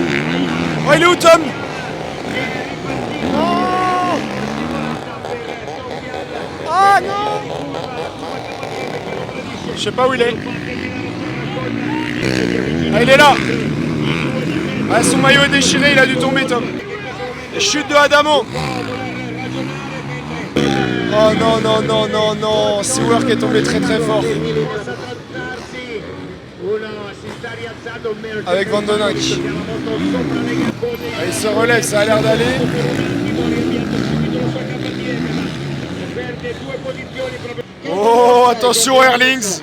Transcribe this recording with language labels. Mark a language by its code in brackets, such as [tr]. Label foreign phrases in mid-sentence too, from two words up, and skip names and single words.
[fr] Oh il est où Tom? Non. Ah non. Je sais pas où il est. Ah il est là. Ah, son maillot est déchiré, il a dû tomber Tom. Et chute de Adamo. Oh non non non non non. Sewer qui est tombé très très fort. Avec Van Donank. Ah, il se relève, ça a l'air d'aller. Oh attention Erlings.